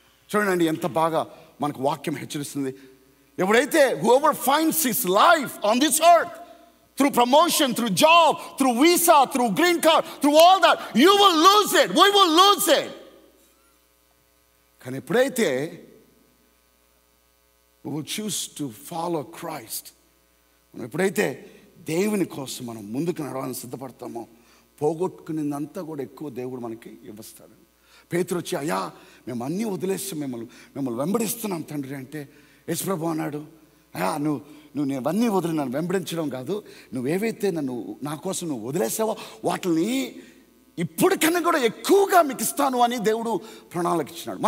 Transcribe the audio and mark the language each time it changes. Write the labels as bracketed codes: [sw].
[te] చూడండి ఎంత బాగా మనకు వాక్యం హెచ్చరిస్తుంది. ఎవడైతే [en] whoever finds his life on this earth through promotion, through job, through visa, through green card, through all that, you will lose it, we will lose it. [te] కానీ ఎప్పుడైతే [en] we will choose to follow Christ, [te] మనం ఎప్పుడైతే దేవుని కోసం మనం ముందుకు నడవాలని సిద్ధపడతామో పోగొట్టుకునేదంతా కూడా ఎక్కువ దేవుడు మనకి ఇవ్వస్తాడు. పేతురు వచ్చి, అయ్యా మేము అన్నీ వదిలేసి మిమ్మల్ని వెంబడిస్తున్నాం తండ్రి అంటే, యేసు ప్రభువు అన్నాడు, అయ్యా నువ్వు నేను అన్నీ వదిలి నన్ను వెంబడించడం కాదు, నువ్వేవైతే నా కోసం నువ్వు వదిలేసావో వాటిని ఇప్పటికన్నా కూడా ఎక్కువగా మీకు ఇస్తాను అని దేవుడు ప్రణాళిక ఇచ్చినాడు.